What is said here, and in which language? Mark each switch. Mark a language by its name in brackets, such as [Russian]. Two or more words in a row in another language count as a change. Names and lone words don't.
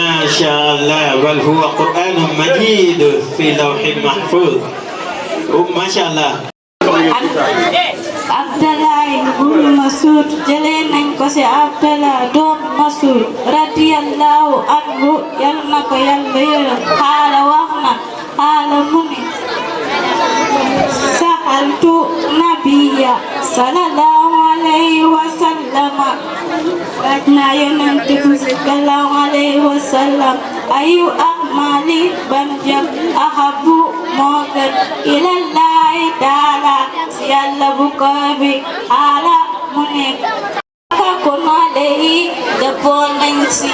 [Arabic] شاء الله بل هو قرآن مجيد في لوح محفوظ ما شاء الله. [Wolof] Abdallah ibn Mas'ud jëlee nañ ko ci Abdallah doom Mas'ud [Arabic] رضي الله عنه [Wolof] yal na ko Yàlla yërëm xaala wax na xaala mu ne [Arabic] سألت النبي صلى الله عليه وسلم [Wolof] laaj naa Yonent bi [Arabic] صلى الله عليه وسلم أي الأعمال [Wolof] ban jëf ahabbu moo gën [Arabic] إلى الله تعالى [Wolof] si Yàlla bu ko bi xaala mu ne [Arabic] متفق عليه [Wolof] dëppoo nañ si.